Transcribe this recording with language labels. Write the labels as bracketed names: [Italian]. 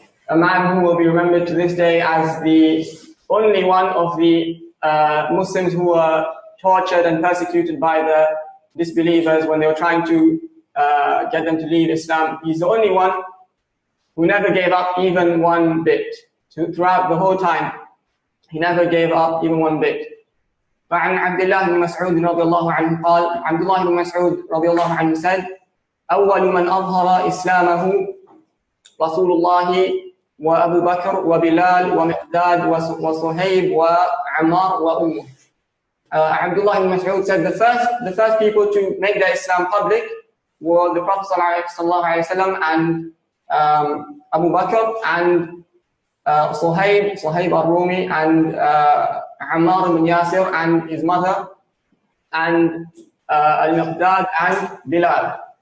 [English] A man who will be remembered to this day as the only one of the Muslims who were tortured and persecuted by the disbelievers when they were trying to get them to leave Islam. He's the only one who never gave up even one bit. Throughout the whole time, he never gave up even one bit. [Arabic] فعن عبد الله بن مسعود رضي الله عنه قال عبد الله بن مسعود رضي الله عنه [English] said [Arabic] أول من أظهر إسلامه رسول الله وأبو بكر وبلال ومقداد وصهيب وعمار وأمه. [English] Abdullah ibn Mas'ud said the first people to make their Islam public were the Prophet ﷺ and Abu Bakr and Suhaib al-Rumi and Ammar ibn Yasir and his mother and al-Miqdad and Bilal.